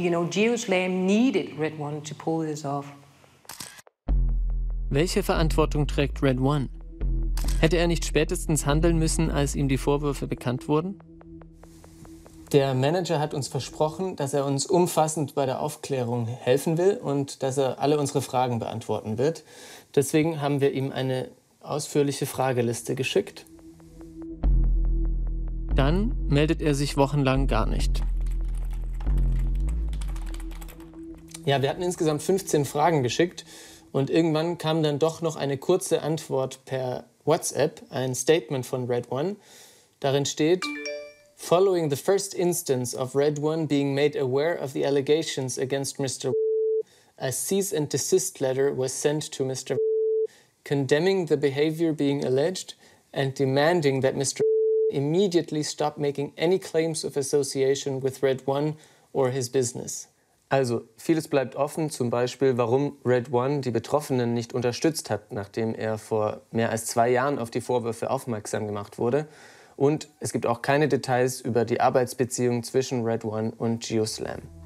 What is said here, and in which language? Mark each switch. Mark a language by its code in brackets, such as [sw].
[en] GeoSLAM needed Red One to pull this off. [de] Welche Verantwortung trägt Red One? Hätte er nicht spätestens handeln müssen, als ihm die Vorwürfe bekannt wurden? Der Manager hat uns versprochen, dass er uns umfassend bei der Aufklärung helfen will und dass er alle unsere Fragen beantworten wird. Deswegen haben wir ihm eine ausführliche Frageliste geschickt. Dann meldet er sich wochenlang gar nicht. Ja, wir hatten insgesamt 15 Fragen geschickt und irgendwann kam dann doch noch eine kurze Antwort per WhatsApp, ein Statement von Red One. Darin steht: [en] Following the first instance of Red One being made aware of the allegations against Mr. a cease and desist letter was sent to Mr. condemning the behavior being alleged and demanding that Mr. immediately stop making any claims of association with Red One or his business. [de] Also, vieles bleibt offen, zum Beispiel, warum Red One die Betroffenen nicht unterstützt hat, nachdem er vor mehr als 2 Jahren auf die Vorwürfe aufmerksam gemacht wurde. Und es gibt auch keine Details über die Arbeitsbeziehung zwischen Red One und Geoslam.